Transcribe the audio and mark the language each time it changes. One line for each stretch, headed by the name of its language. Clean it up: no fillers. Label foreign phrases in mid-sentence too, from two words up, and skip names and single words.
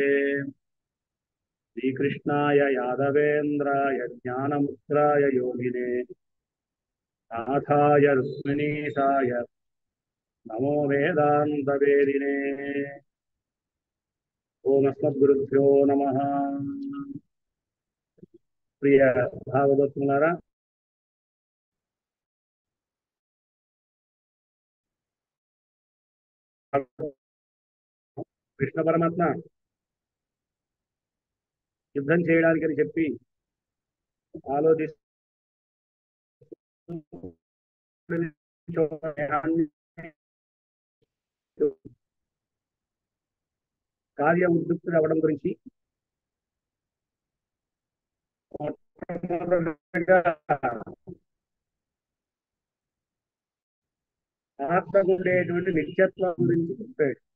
Sanskrit: श्रीकृष्णाय यादवेन्द्राय ज्ञानमुद्राय योगिने नाथाय रुक्मिणीसाय नमो वेदान्तवेदिने। ओम अस्मद्गुरुभ्यो नमः।
Telugu: ప్రియ భాగవతులారా, కృష్ణ పరమాత్మ యుద్ధం చేయడానికని చెప్పి ఆలోచిస్తూ కార్య ఉద్యుక్తులు అవ్వడం గురించి ఆత్మకు ఉండేటువంటి నిత్యత్వం గురించి చెప్పాడు.